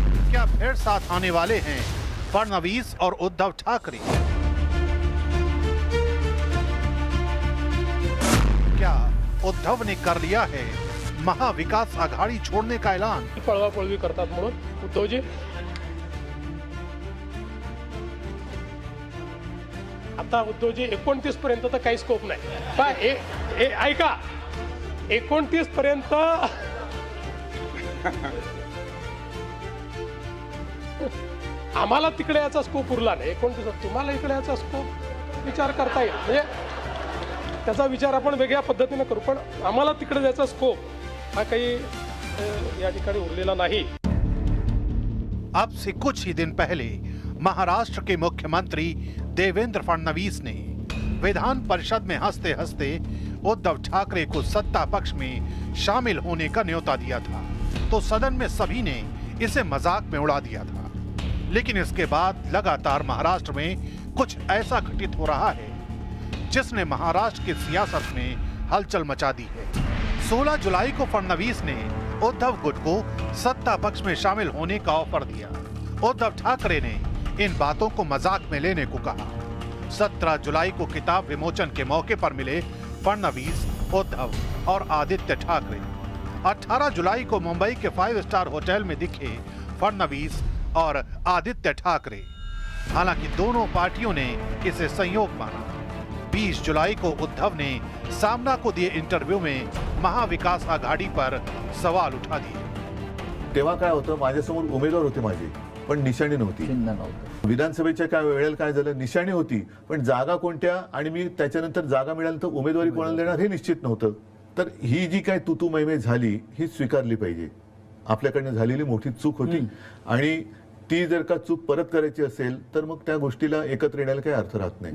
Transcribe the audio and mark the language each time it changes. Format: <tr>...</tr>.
<hi>क्या फिर साथ आने वाले हैं फडणवीस और उद्धव ठाकरे? क्या उद्धव ने कर लिया है महाविकास आघाडी छोड़ने का ऐलान?</hi> <mr>पळवापळवी करतात म्हणून उद्धवजी आता उद्धवजी 29 पर्यंत तर काही स्कोप नाही। ऐका 29 पर्यंत आम्हाला तिकडे याचा स्कोप उरला नाही। 29 तुम्हाला इकडे याचा स्कोप विचार करता येईल, म्हणजे त्याचा विचार आपण वेगळ्या पद्धतीने करू, पण आम्हाला तिकडे जायचा स्कोप हा काही या ठिकाणी उरलेला नहीं।</mr> <hi>अब से कुछ ही दिन पहले महाराष्ट्र के मुख्यमंत्री देवेंद्र फडणवीस ने विधान परिषद में हंसते हंसते उद्धव ठाकरे को सत्ता पक्ष में शामिल होने का न्योता दिया था, तो सदन में सभी ने इसे मजाक में उड़ा दिया था। लेकिन इसके बाद लगातार महाराष्ट्र में कुछ ऐसा घटित हो रहा है जिसने महाराष्ट्र की सियासत में हलचल मचा दी है। 16 जुलाई को फडणवीस ने उद्धव गुट को सत्ता पक्ष में शामिल होने का ऑफर दिया। उद्धव ठाकरे ने इन बातों को मजाक में लेने को कहा। 17 जुलाई को किताब विमोचन के मौके पर मिले फडणवीस, उद्धव और आदित्य ठाकरे। 18 जुलाई को मुंबई के 5 स्टार होटल में दिखे फडणवीस और आदित्य ठाकरे। हालांकि दोनों पार्टियों ने इसे संयोग माना। 20 जुलाई को उद्धव ने सामना को दिए इंटरव्यू में महाविकास आघाडी पर सवाल उठा दिए।</hi> <mr>तेव्हा काय होतं, माझ्यासमोर उमेदवार होते माझे, पण निशाणी नव्हती. विधानसभेच्या काय वेळेला काय झालं, निशाणी होती पण जागा कोणत्या आणि मी त्याच्यानंतर जागा मिळाल्यानंतर उमेदवारी कोणाला देणार हे निश्चित नव्हतं. तर ही जी काय तुतू मैमे झाली ही स्वीकारली पाहिजे. आपल्याकडनं झालेली मोठी चूक होती आणि ती जर का चूक परत करायची असेल तर मग त्या गोष्टीला एकत्र येण्याला काही अर्थ राहत नाही.</mr>